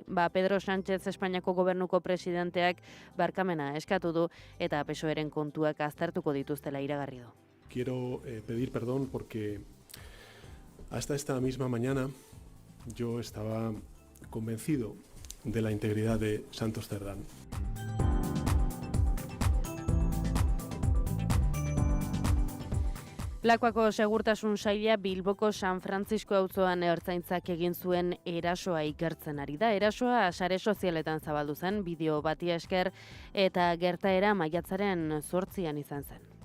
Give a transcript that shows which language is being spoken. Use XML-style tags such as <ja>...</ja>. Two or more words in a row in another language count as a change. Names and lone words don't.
<eu>Pedro Sánchez Espainiako gobernuko presidenteak barkamena eskatu du eta PSOEren kontuak aztertuko dituztela iragarri du.</eu> <es>Quiero pedir perdón porque hasta esta misma mañana yo estaba convencido de la integridad de Santos Cerdán.</es> <eu>Lakuako segurtasun saila Bilboko San Francisco auzoan ertzaintzak egin zuen erasoa ikertzen ari da. Erasoa sare sozialetan zabaldu zen, bideo bati esker, eta gertaera maiatzaren 8 izan zen.</eu>